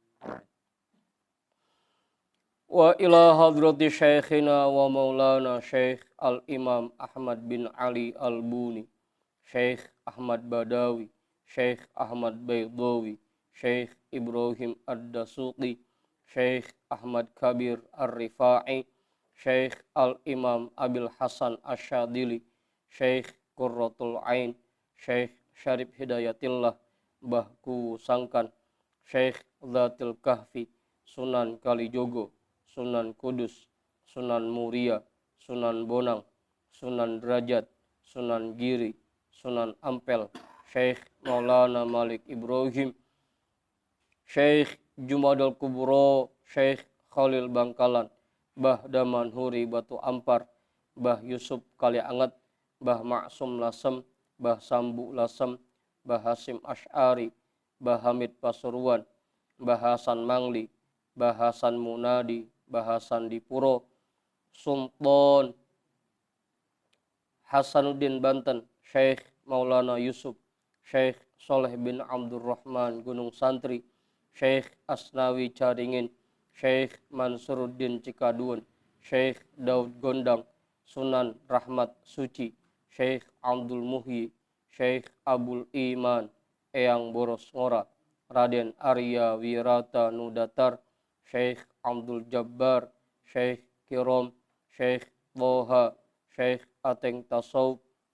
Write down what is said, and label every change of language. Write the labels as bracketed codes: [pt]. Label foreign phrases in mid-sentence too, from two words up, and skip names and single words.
[ar] وإلى حضرة شيخنا ومولانا شيخ الإمام أحمد بن علي البوني شيخ أحمد بداوي شيخ أحمد بيضاوي شيخ إبراهيم الدسوقي شيخ أحمد كبير الرفاعي شيخ الإمام أبي الحسن الشاذلي شيخ قرة العين شيخ شريف هداية الله Mbahku Sangkan Syekh Zatil Kahfi Sunan Kalijogo Sunan Kudus Sunan Muria Sunan Bonang Sunan Derajat Sunan Giri Sunan Ampel Syekh Maulana Malik Ibrahim Syekh Jumadal Kubro Syekh Khalil Bangkalan Mbah Daman Huri Batu Ampar Mbah Yusuf Kaliangat Mbah Maksum Lasem Mbah Sambu Lasem Mbah Hasim Ash'ari Mbah Hamid Pasuruan Mbah Hasan Mangli Mbah Hasan Munadi Mbah Hasan Dipuro Sultan Hasanuddin Banten Syekh Maulana Yusuf Syekh Soleh bin Abdurrahman Gunung Santri Syekh Asnawi Caringin Syekh Mansuruddin Cikadun Syekh Daud Gondang Sunan Rahmat Suci Syekh Abdul Muhyi Syekh Abul Iman Eyang Boros Ngora Raden Arya Wirata Nudatar Syekh Abdul Jabbar Syekh Kirom Syekh Boha Syekh Ateng Tasawuf